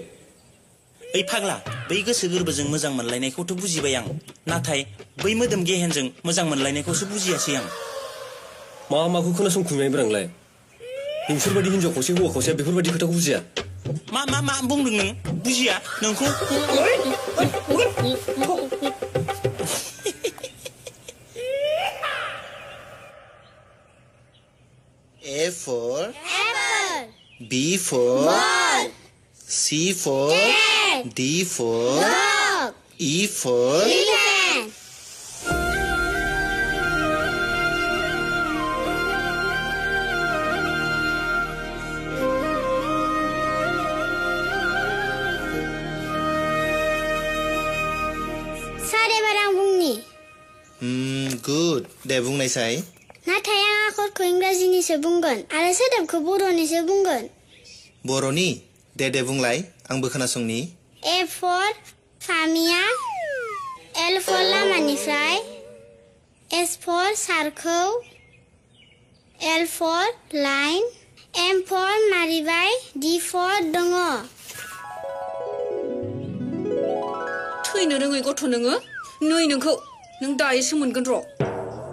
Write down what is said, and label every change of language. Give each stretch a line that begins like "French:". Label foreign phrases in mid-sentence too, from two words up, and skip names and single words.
Bodo: ओइ फाग्ला बै गोसो गोरबोजों मोजां मोनलायनायखौथ' बुजिबाय आं नाथाय बै मोदोम गेहेनजों मोजां मोनलायनायखौसो बुजियासै आं मा माखौ खोनासंखुमायब्रा नोंलाय नोंसोरबायदि हिनजाव खावसे हौवा खावसेया बेफोरबायदि खोथाखौ बुजिया मा बुंदों नों बुजिया नोंखौ
English: A for apple, B for ball, C for cat, D for dog, E for elephant.
Bodo: सारे बारां बुंनि Good. दे बुंनायसाय नाथाय आं आखरखौ इंराजिनिसो बुंगोन आरो सोदोबखौ बर'निसो बुंगोन बर'नि दे बुंलाय आंबो खोनासंनि
English: A for
Bodo: फामिया
English: L for
Bodo: लामानिफ्राय
English: S for
Bodo: सारखौ
English: L for line M for
Bodo: मारिबाय
English: D for
Bodo: दङ थैनो रोङै गथ' नोङो नै नोंखौ नों दायोसो मोनगोन र'